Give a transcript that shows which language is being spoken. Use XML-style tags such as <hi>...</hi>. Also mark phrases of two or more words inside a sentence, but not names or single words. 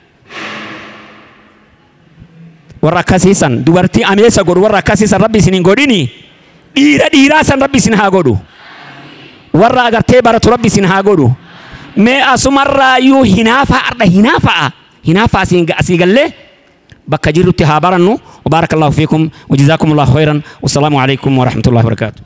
<om>warra akkasiisan dubartii ameessa godhu warra akkasiisan rabbi isin hin godhini dhiiraa san rabbi isin haa godhu warra agartee baratu rabbi isin haa godhu mee asumarraayyuu hinaafa asii gallee bakka jirrutti haa barannu</om> <ar>وبارك الله فيكم وجزاكم الله خيرا والسلام عليكم ورحمة الله وبركاته</ar>